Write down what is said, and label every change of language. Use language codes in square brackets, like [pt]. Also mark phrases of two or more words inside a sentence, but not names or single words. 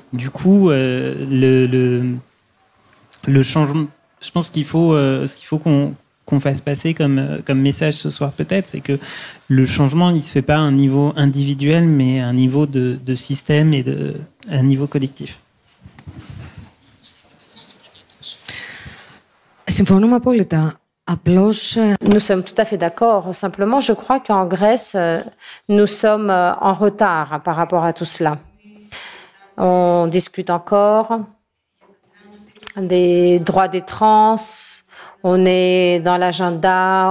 [fr] Du coup, le changement, je pense ce qu'il faut qu'on fasse passer comme message ce soir peut-être, c'est que le changement, il se fait pas à un niveau individuel, mais à un niveau de système et à un niveau collectif. [el] Συμφωνούμε απόλυτα. Απλώς... [fr] Nous sommes tout à fait d'accord. Simplement, je crois qu'en Grèce, nous sommes en retard par rapport à tout cela. On discute encore des droits des trans. On est dans l'agenda.